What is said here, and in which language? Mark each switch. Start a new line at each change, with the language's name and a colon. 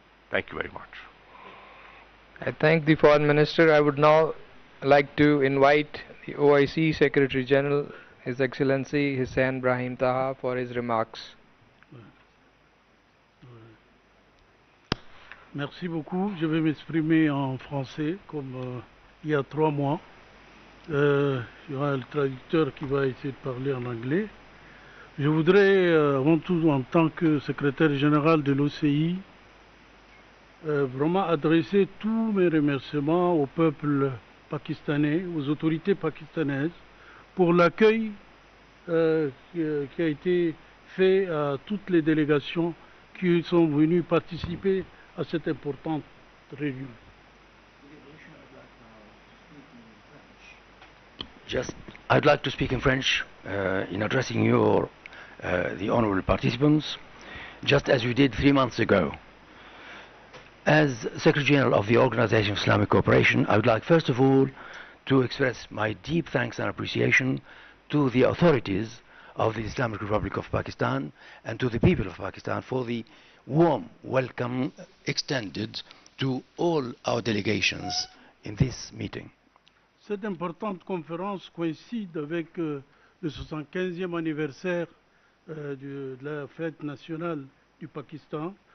English: Thank you very much. I thank the Foreign Minister. I would now like to invite the OIC Secretary General, His Excellency Hussain Brahim Taha, for his remarks.
French: Merci beaucoup. Je vais m'exprimer en français comme il y a 3 mois. Il y aura le traducteur qui va essayer de parler en anglais. Je voudrais, avant tout, en tant que secrétaire général de l'OCI, vraiment adresser tous mes remerciements au peuple pakistanais, aux autorités pakistanaises, pour l'accueil qui a été fait à toutes les délégations qui sont venues participer à cette importante réunion.
English: I'd like to speak in French in addressing your the honorable participants, just as we did 3 months ago. As Secretary General of the Organization of Islamic Cooperation, I would like first of all to express my deep thanks and appreciation to the authorities of the Islamic Republic of Pakistan and to the people of Pakistan for the warm welcome extended to all our delegations in this meeting.
French: Cette importante conférence coïncide avec le 75e anniversaire de la fête nationale du Pakistan.